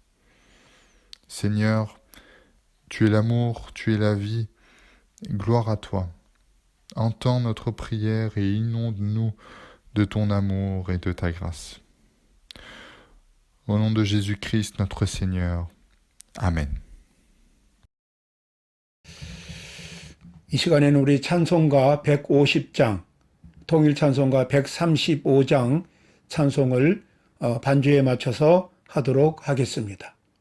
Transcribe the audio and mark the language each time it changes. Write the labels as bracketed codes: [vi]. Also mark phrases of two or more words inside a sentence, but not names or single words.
[fr] Seigneur, tu es l'amour, tu es la vie, gloire à toi. Entends notre prière et inonde-nous de ton amour et de ta grâce. Au nom de Jésus-Christ notre Seigneur. Amen. [ko] 이 시간에는 우리 찬송가 150장, 통일 찬송가 135장 찬송을 반주에 맞춰서 하도록 하겠습니다.